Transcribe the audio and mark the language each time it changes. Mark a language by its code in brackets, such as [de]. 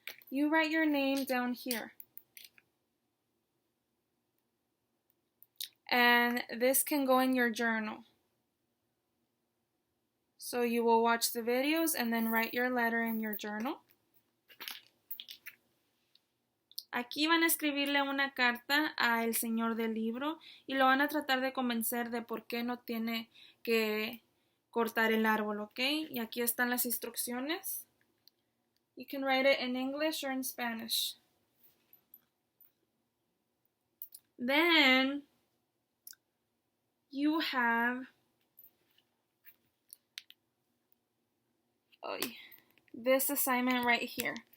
[en] You write your name down here. And this can go in your journal. So you will watch the videos and then write your letter in your journal. [es] Aquí van a escribirle una carta al señor del libro y lo van a tratar de convencer de por qué no tiene que cortar el árbol, ¿ok? Y aquí están las instrucciones. [en] You can write it in English or in Spanish. Then you have this assignment right here.